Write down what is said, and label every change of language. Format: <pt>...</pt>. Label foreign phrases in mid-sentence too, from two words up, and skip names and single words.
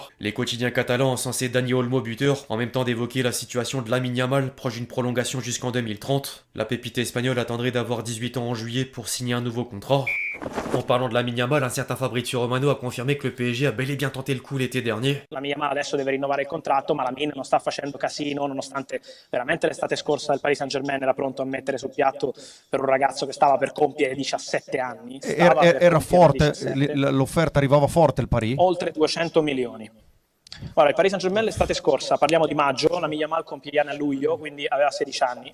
<fr>Les quotidiens catalans ont censé Dani Olmo buteur, en même temps d'évoquer la situation de Lamine Yamal, proche d'une prolongation jusqu'en 2030. La pépite espagnole attendrait d'avoir 18 ans en juillet pour signer un nouveau contrat. En parlant de Lamine Yamal, un certain Fabrizio Romano a confirmé que le PSG a bel et bien tenté le coup l'été dernier.</fr> <it>Lamine Yamal adesso deve rinnovare il contratto, ma Lamine non sta facendo casino, nonostante veramente l'estate scorsa il Paris Saint-Germain era pronto a mettere sul piatto per un ragazzo che stava per compiere 17 anni. Era forte, l'offerta arrivava forte il Paris? Oltre 200 milioni. Ora, il Paris Saint-Germain l'estate scorsa, parliamo di maggio, Lamine Yamal compie gli anni a luglio, quindi aveva 16 anni.</it>